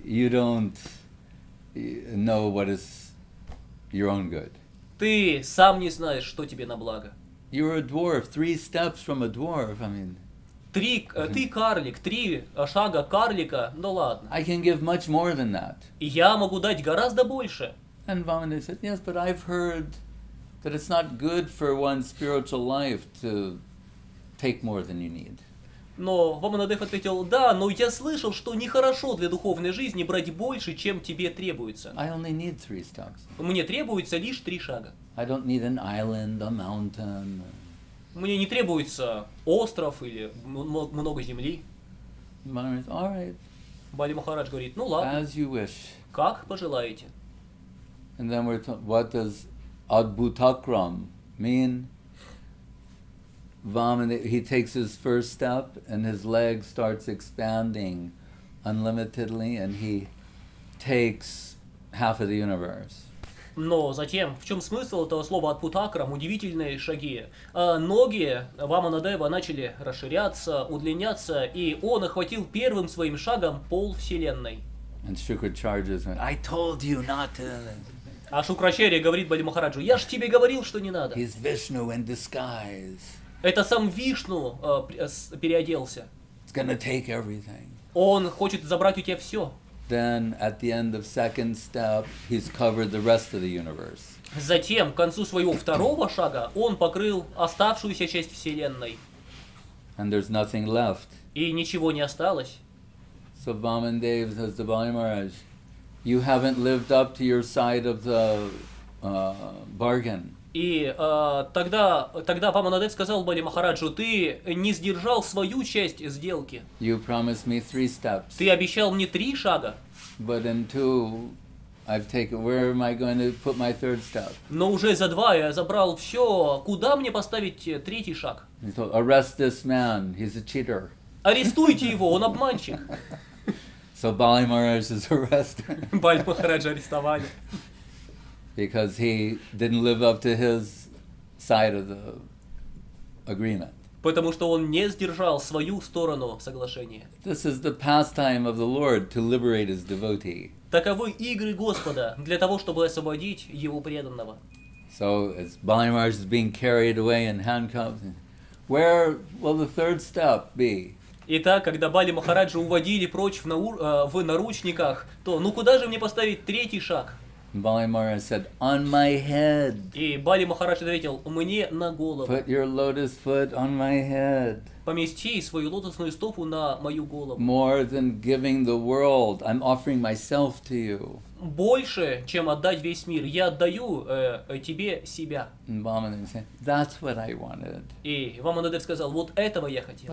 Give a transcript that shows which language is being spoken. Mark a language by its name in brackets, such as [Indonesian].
[English] "You don't know what is your own good. [Russian] Ты сам не знаешь, что тебе на благо. [English] You're a dwarf, 3 steps from a dwarf. I mean, [Russian] Ты карлик, 3 шага карлика, ну ладно. [English] I can give much more than that." [Russian] Я могу дать гораздо больше. [English] And Vamandev said, "Yes, but I've heard that it's not good for one's spiritual life to take more than you need." [Russian] Но Ваманадев ответил, да, но я слышал, что нехорошо для духовной жизни брать больше, чем тебе требуется. [English] I only need 3 steps. [Russian] Мне требуется лишь 3 шага. [English] I don't need an island, a mountain. [Russian] Мне не требуется остров или много земли. [English] Maharaj, all right, [Russian] Бали Махарадж говорит, ну ладно, [English] as you wish. [Russian] как пожелаете. [English] And then what does Adbhutakram mean? Vaman, he takes his first step and his leg starts expanding unlimitedly and he takes half of the universe. [Russian] Но затем, в чем смысл этого слова «адпутакрам»? Удивительные шаги. Ноги Ваманадева начали расширяться, удлиняться, и он охватил первым своим шагом пол Вселенной. [English] And Shukracharya went, "I told you not to." [Russian] А Шукрачарья говорит Бали Махараджу, я ж тебе говорил, что не надо. [English] He's Vishnu in disguise. [Russian] Это сам Вишну переоделся. [English] It's gonna take everything. [Russian] Он хочет забрать у тебя все. [English] Then at the end of second step, he's covered the rest of the universe. [Russian] Затем, к концу своего второго шага, он покрыл оставшуюся часть Вселенной. [English] And there's nothing left. [Russian] И ничего не осталось. [English] So Vamandev says to Bali Maharaj, "You haven't lived up to your side of the bargain." [Russian] И тогда Ваманадев сказал Бали Махараджу, ты не сдержал свою часть сделки. [English] You promised me 3 steps. [Russian] Ты обещал мне 3 шага. [English] But in 2, I've taken. Where am I going to put my 3rd step? [Russian] Но уже за 2 я забрал все. Куда мне поставить 3-й шаг? [English] He told, "Arrest this man. He's a cheater." [Russian] Арестуйте его, он обманщик. [English] So Bali Maharaj is arrested [Russian] Бали Махараджа арестовали. [English] because he didn't live up to his side of the agreement. [Russian] Потому что он не сдержал свою сторону соглашения. [English] This is the pastime of the Lord to liberate his devotee. [Russian] Таковы игры Господа для того, чтобы освободить его преданного. [English] So as Bali Maharaj is being carried away in handcuffs, where will the 3rd step be? [Russian] Итак, когда Бали Махараджа уводили прочь в наручниках, то ну куда же мне поставить 3-й шаг? [English] Bali Maharaj said, on my head. [Russian] И Бали Махарадж ответил, мне на голову. [English] Put your lotus foot on my head. [Russian] Помести свою лотосную стопу на мою голову. [English] More than giving the world, I'm offering myself to you. [Russian] Больше, чем отдать весь мир, я отдаю тебе себя. [English] And Vamandev said, that's what I wanted. [Russian] И Ваманадев сказал, вот этого я хотел.